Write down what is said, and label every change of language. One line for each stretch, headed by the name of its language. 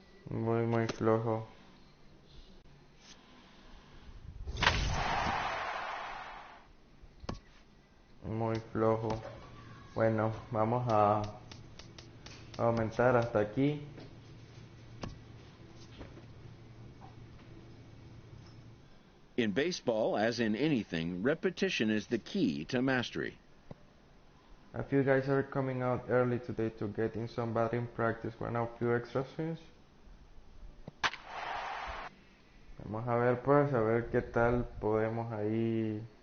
Spanish: Muy flojo. Muy flojo. Bueno, vamos a aumentar hasta aquí.
English: In baseball, as in anything, repetition is the key to mastery. A few guys are coming out early today to get in some batting practice. Want a few extra swings?
Spanish: Vamos a ver pues, a ver qué tal podemos ahí.